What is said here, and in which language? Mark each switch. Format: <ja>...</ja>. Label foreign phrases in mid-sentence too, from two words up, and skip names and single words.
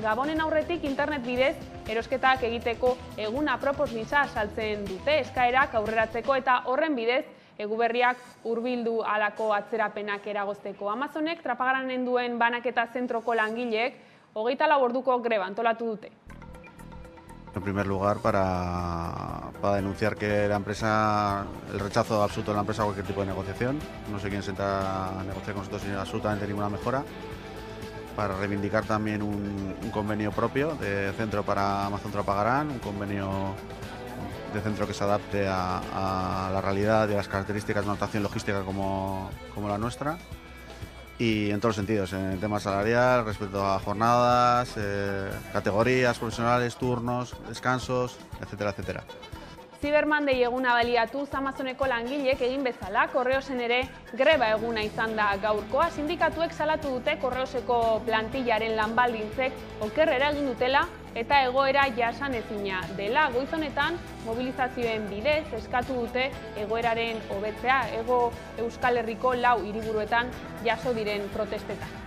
<eu>Gabonen aurretik internet bidez erosketak egiteko eguna apropos gisa saltzen dute eskaerak aurreratzeko eta horren bidez Eguberriak hurbildu halako atzerapenak eragozteko. Amazonek Trapagaranen duen banaketa zentroko langileek 24 orduko greba antolatu dute.</eu> <es>En primer lugar, para denunciar que la empresa, el rechazo absoluto de la empresa a cualquier tipo de negociación. No sé quién se entra a negociar con nosotros sin absolutamente ninguna mejora. Para reivindicar también un convenio propio de centro para Amazon Trapagarán, un convenio de centro que se adapte a la realidad y a las características de una actuación logística como la nuestra. Y en todos los sentidos, en el tema salarial, respecto a jornadas, categorías profesionales, turnos, descansos, etcétera, etcétera.</es> <eu>Cyber Monday eguna baliatuz Amazoneko langileek egin bezala, Correosen ere greba eguna izan da gaurkoa. Sindikatuek salatu dute Correoseko plantillaren lanbaldintzek okerrera egin dutela eta egoera jasanezina dela. Goiz honetan mobilizazioen bidez eskatu dute egoeraren hobetzea, Hego Euskal Herriko 4 hiriburuetan jaso diren protestetan.</eu>